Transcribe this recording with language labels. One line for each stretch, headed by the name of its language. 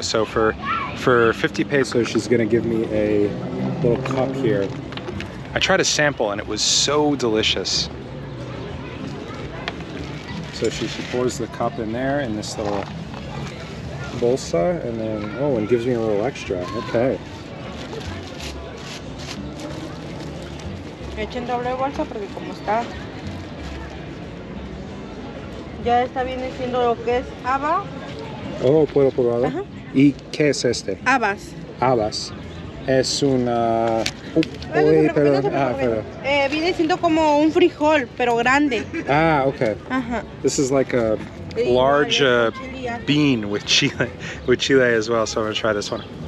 English: So for 50 pesos, she's gonna give me a little cup here. I tried a sample and it was so delicious. So she pours the cup in there in this little bolsa, and then and gives me a little extra. Okay.
Spanish: Echen doble bolsa porque como está ya está viene siendo lo que es haba. Oh, puedo probarlo. Ajá. ¿Y qué es este? Habas. Habas. Es una... perdón. Viene siendo como un frijol, pero grande. Ah, okay. Ajá.
English: This is like a large bean with chile as well, so I'm gonna try this one.